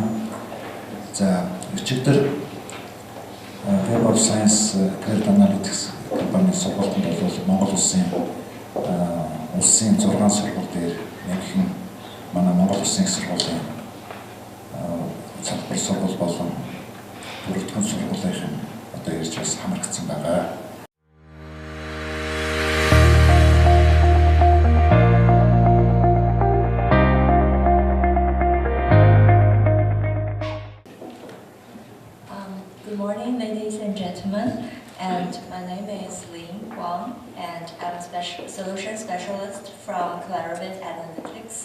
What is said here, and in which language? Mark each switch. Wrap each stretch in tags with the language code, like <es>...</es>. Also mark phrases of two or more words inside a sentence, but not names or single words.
<mn>За өчигдөр Web of Science Clarivate Analytics компани сургалтанд бол Монгол улсын 6 сургууль дээр нэгэн манай Монгол Улсын их сургуулийн салбар сургууль болон бүрэлдэхүүн сургуулийн одоо ярьж бас хамрагдсан байгаа.</mn> <en>Good morning, ladies and gentlemen, and my name is Lin Wang, and I'm a solution specialist from Clarivate Analytics.</en>